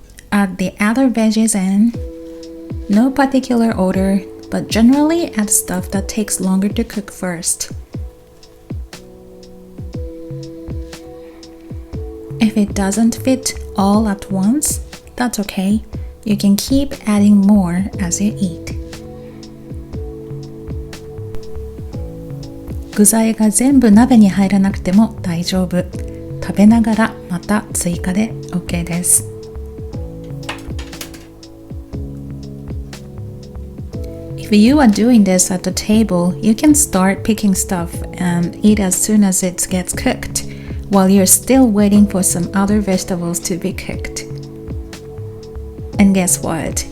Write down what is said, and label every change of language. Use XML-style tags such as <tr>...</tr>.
<en>Add the other veggies in. No particular order, but generally add stuff that takes longer to cook first. If it doesn't fit all at once, that's okay. You can keep adding more as you eat.</en> <ja>具材が全部鍋に入らなくても大丈夫。食べながらまた追加で OK です。</ja> <en>If you are doing this at the table, you can start picking stuff and eat as soon as it gets cooked, while you're still waiting for some other vegetables to be cooked. And guess what?</en>